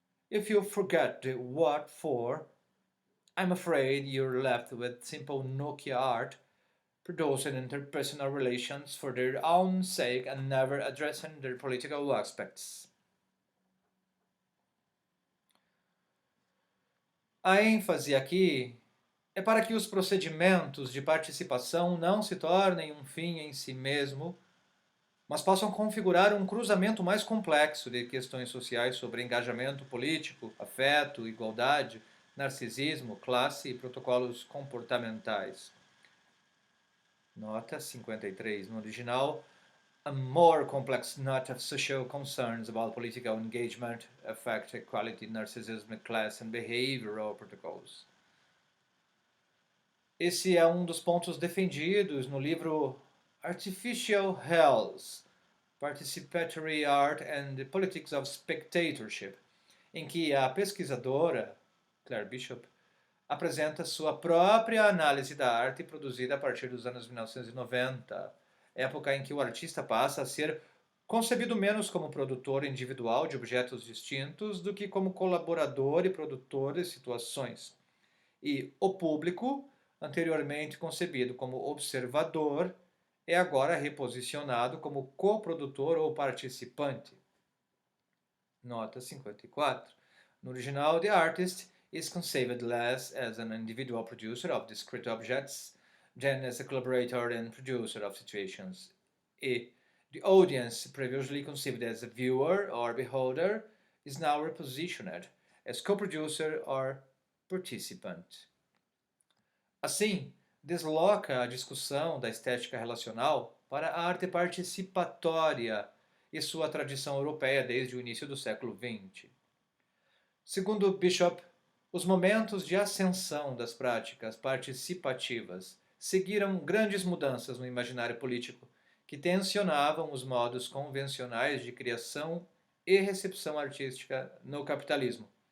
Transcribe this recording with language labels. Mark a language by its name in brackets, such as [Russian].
[English] If you forget the what for, I'm afraid you're left with simple Nokia art, producing interpersonal relations for their own sake and never addressing their political aspects. [Portuguese] A ênfase aqui é para que os procedimentos de participação não se tornem um fim em si mesmo, mas possam configurar um cruzamento mais complexo de questões sociais sobre engajamento político, afeto, igualdade, narcisismo, classe e protocolos comportamentais. Nota 53 no original. [English] A more complex net of social concerns about political engagement affect equality, narcissism, class and behavioral protocols. [Portuguese] Esse é um dos pontos defendidos no livro Artificial Hells, Participatory Art and the Politics of Spectatorship, em que a pesquisadora, Claire Bishop, apresenta sua própria análise da arte produzida a partir dos anos 1990, época em que o artista passa a ser concebido menos como produtor individual de objetos distintos do que como colaborador e produtor de situações. E o público, anteriormente concebido como observador, é agora reposicionado como coprodutor ou participante. Nota 54. No original, [English] the artist is conceived less as an individual producer of discrete objects than as a collaborator and producer of situations. E the audience, previously conceived as a viewer or beholder, is now repositioned as co-producer or participant. [Portuguese] Assim, desloca a discussão da estética relacional para a arte participatória e sua tradição europeia desde o início do século XX. Segundo Bishop, os momentos de ascensão das práticas participativas seguiram grandes mudanças no imaginário político, que tensionavam os modos convencionais de criação e recepção artística no capitalismo.